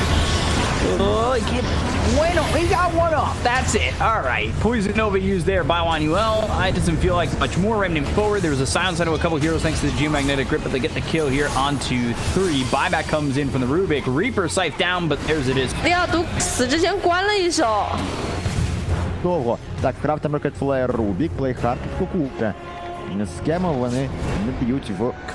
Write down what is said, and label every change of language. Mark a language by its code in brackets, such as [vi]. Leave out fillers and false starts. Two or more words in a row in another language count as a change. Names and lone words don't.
[en] Oh, he got one off. That's it. All right. Poison Nova used there by Wanuel. It doesn't feel like much more. Remnant forward. There was a silence onto a couple heroes thanks to the Geomagnetic Grip, but they get the kill here onto 3. Buyback comes in from the Rubik. Reaper Scythe down, but there's it is. [zh] 要毒死之前关了一手。 [uk] Довго. Так, Крафтер Rocket Flare Rubik, Play Hard від Kuku. Скеми вони не б'ють в...